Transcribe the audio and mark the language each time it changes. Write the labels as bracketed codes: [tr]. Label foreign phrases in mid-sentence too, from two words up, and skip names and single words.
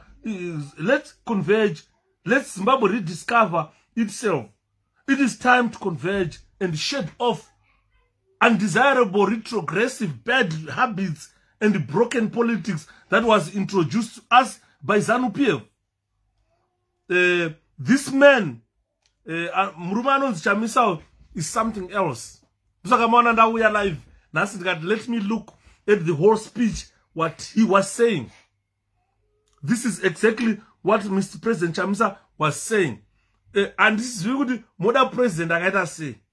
[en] Let's converge. Let Zimbabwe rediscover itself. It is time to converge and shed off undesirable, retrogressive, bad habits and broken politics that was introduced to us by ZANU-PF. This man, Mrumano Chamisa, is something else. Let me look at the whole speech, what he was saying. This is exactly what Mr. President Chamisa was saying. And this is really what the president I say.